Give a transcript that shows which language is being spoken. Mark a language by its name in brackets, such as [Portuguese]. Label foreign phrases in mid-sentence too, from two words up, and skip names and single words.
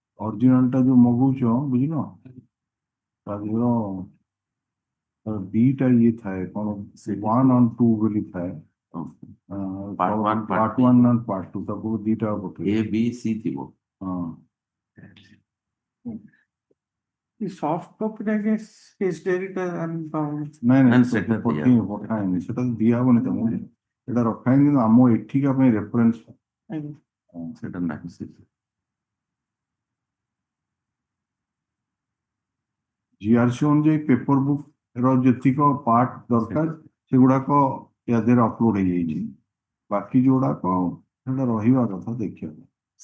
[Odia] ଅରିଜିନାଲଟା ଯୋଉ ମଗଉଛ ବୁଝିଲ ତା ଦେହର ଦିଟା ଇଏ ଥାଏ କଣ [English] 1 and 2 [Odia] ବୋଲି ଥାଏ [English] Part 1, ପାର୍ଟ part 1 and part 2 [Odia] ତାକୁ ଦିଟା ପକେଇ A, B, C ଥିବ। ହଁ [English] soft copy [Odia] ଟା [English] guess case diary [Odia] ଟା আমি ପାଉନି। ନାଇଁ ନାଇଁ, ନାଇଁ ସେଟା ପଠାଏନି ସେଟା ଦିଆହବନି ତମକୁ ଏଟା ରଖାଏନି କିନ୍ତୁ ଆମ ଏଠିକା ପାଇଁ ରେଫରେନ୍ସ ଆଜ୍ଞା। ସେଟା ନାହିଁ ସେ ଜିଆରସି ଅନୁଯାୟୀ ପେପର ବୁକ୍ ର ଯେତିକ ପାର୍ଟ ଦରକାର ସେଗୁଡାକ ୟା ଦେହରେ ଅପଲୋଡ ହେଇଯାଇଛି ବାକି ଯୋଉଗୁଡାକ ସେଟା ରହିବା କଥା ଦେଖିବା ପାଇଁ।